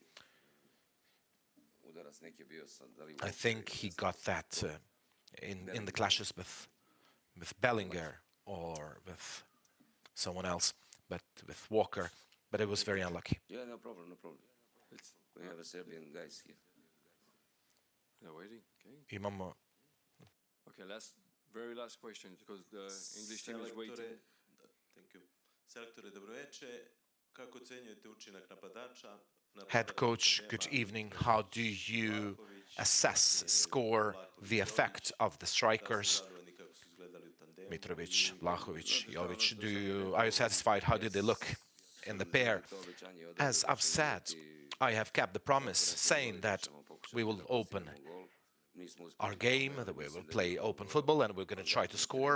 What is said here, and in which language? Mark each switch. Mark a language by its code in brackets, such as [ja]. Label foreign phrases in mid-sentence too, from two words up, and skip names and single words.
[en] I think he got that in the clashes with Bellinger or with someone else, but with Walker. But it was very unlucky. Yeah, no problem. We have a Serbian guys here. They're waiting. Okay. Okay, very last question, because the English team is waiting. Thank you. [sr] Selektore, dobroveče. Kako ocenjujete učinak napadača? [en] Head coach, good evening. How do you assess, score the effect of the strikers? Mitrovic, Vlahovic, Jovic, are you satisfied? How did they look in the pair? As I've said, I have kept the promise saying that we will open our game, that we will play open football, and we're going to try to score.